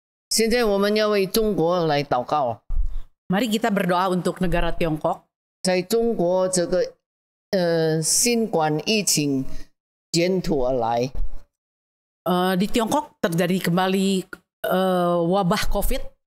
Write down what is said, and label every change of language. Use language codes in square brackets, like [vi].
[zh] 现在我们要为中国来祷告。 [id] Mari kita berdoa untuk negara Tiongkok. [zh] 在中国这个新冠疫情卷土而来， [id] Di Tiongkok terjadi kembali wabah COVID,